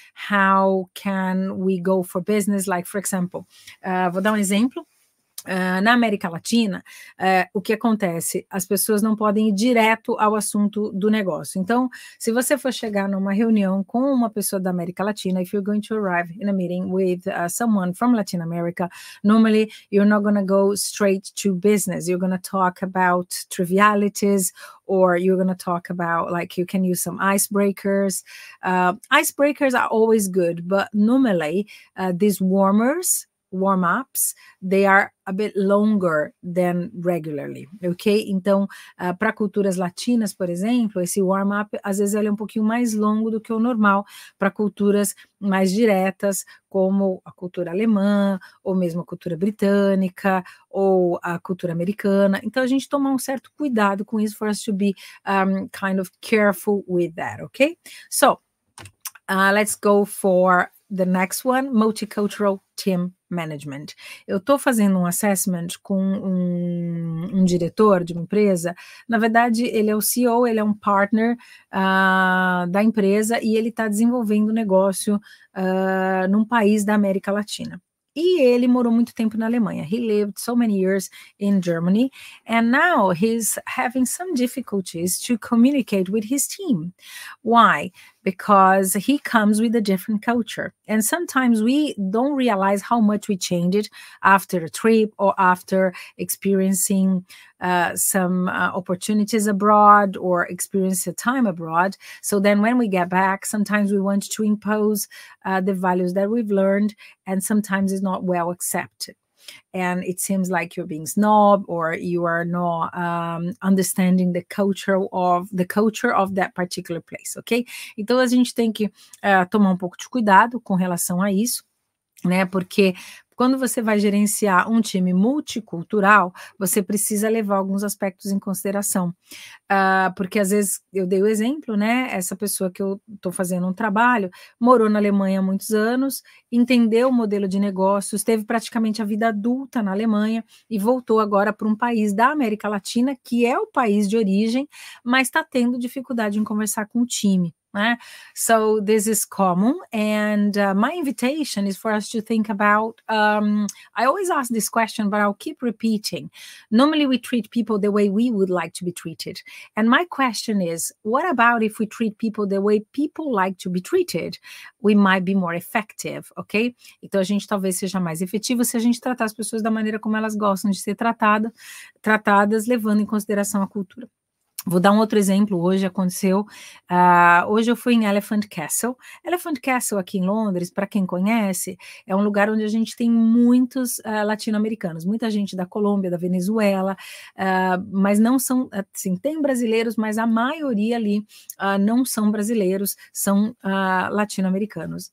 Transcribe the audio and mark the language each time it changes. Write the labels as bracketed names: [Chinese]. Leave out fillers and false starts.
[English] How can we go for business? Like, for example, [Portuguese] vou dar um exemplo. Na América Latina, o que acontece? As pessoas não podem ir direto ao assunto do negócio. Então, se você for chegar numa reunião com uma pessoa da América Latina, [English] if you're going to arrive in a meeting with someone from Latin America, normally you're not going to go straight to business. You're going to talk about trivialities, or you're going to talk about, like, you can use some icebreakers. Icebreakers are always good, but normally these warm-ups, they are a bit longer than regularly, ok? [Portuguese] Então, para culturas latinas, por exemplo, esse warm-up, às vezes, ele é um pouquinho mais longo do que o normal, para culturas mais diretas, como a cultura alemã, ou mesmo a cultura britânica, ou a cultura americana. Então, a gente toma um certo cuidado com isso, [English] for us to be kind of careful with that, ok? So, let's go for the next one, multicultural team management. [Portuguese] Eu estou fazendo um assessment com um diretor de uma empresa. Na verdade, ele é o CEO, ele é um partner da empresa e ele está desenvolvendo um negócio num país da América Latina. E ele morou muito tempo na Alemanha. [English] He lived so many years in Germany, and now he's having some difficulties to communicate with his team. Why? Because he comes with a different culture. And sometimes we don't realize how much we changed after a trip or after experiencing some opportunities abroad or experience a time abroad. So then when we get back, sometimes we want to impose the values that we've learned, and sometimes it's not well accepted. and it seems like you're being snob or you are not understanding the culture of that particular place, ok? [Portuguese] Então a gente tem que tomar um pouco de cuidado com relação a isso, né? Porque quando você vai gerenciar um time multicultural, você precisa levar alguns aspectos em consideração. Porque às vezes eu dei o exemplo, né? Essa pessoa que eu estou fazendo um trabalho morou na Alemanha há muitos anos, entendeu o modelo de negócios, teve praticamente a vida adulta na Alemanha e voltou agora para um país da América Latina, que é o país de origem, mas está tendo dificuldade em conversar com o time. [English] So this is common, and my invitation is for us to think about, I always ask this question, but I'll keep repeating. Normally we treat people the way we would like to be treated. And my question is, what about if we treat people the way people like to be treated? We might be more effective, ok? [Portuguese] Então a gente talvez seja mais efetivo se a gente tratar as pessoas da maneira como elas gostam de ser tratadas, levando em consideração a cultura. Vou dar um outro exemplo. Hoje aconteceu, hoje eu fui em Elephant Castle. Elephant Castle aqui em Londres, para quem conhece, é um lugar onde a gente tem muitos latino-americanos, muita gente da Colômbia, da Venezuela, mas não são, assim, tem brasileiros, mas a maioria ali não são brasileiros, são latino-americanos.